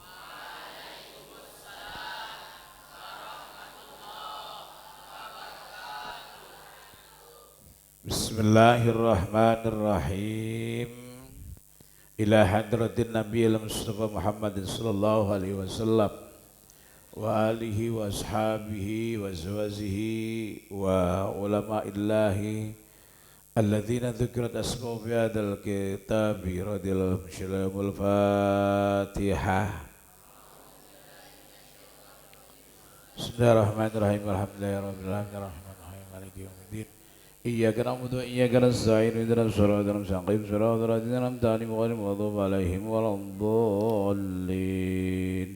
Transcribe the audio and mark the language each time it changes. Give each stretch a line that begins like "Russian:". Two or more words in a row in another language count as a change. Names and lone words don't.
Arabic: بسم الله الرحمن الرحيم. إلى حضرة النبي المصطفى محمد صلى الله عليه وسلم وعلى آله وأصحابه وأزواجه وعلماء الله الذين ذكرت أسماؤهم في هذا الكتاب رضي الله عنهم. Fatihah. بسم الله الرحمن الرحيم. الحمد لله رب العالمين الرحمن الرحيم مالك يوم الدين إياك نعبد وإياك نستعين اهدنا الصراط المستقيم صراط الذين أنعمت عليهم غير المغضوب عليهم ولا الضالين.